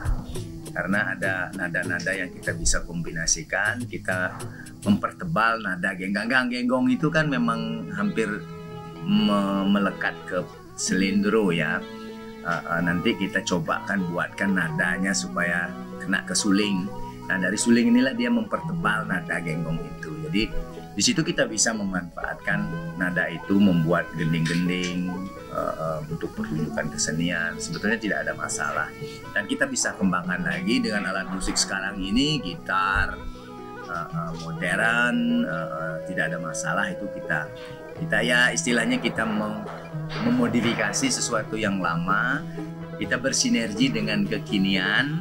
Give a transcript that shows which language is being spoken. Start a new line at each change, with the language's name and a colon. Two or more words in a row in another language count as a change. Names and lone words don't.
Indonesian: Karena ada nada-nada yang kita bisa kombinasikan, kita mempertebal nada genggong itu kan memang hampir melekat ke selendro ya. Nanti kita cobakan buatkan nadanya supaya kena ke suling. Nah, dari suling inilah dia mempertebal nada genggong itu. Jadi di situ kita bisa memanfaatkan nada itu membuat gending-gending untuk pertunjukan kesenian. Sebetulnya tidak ada masalah, dan kita bisa kembangkan lagi dengan alat musik sekarang ini, gitar modern, tidak ada masalah. Itu kita ya istilahnya kita memodifikasi sesuatu yang lama, kita bersinergi dengan kekinian.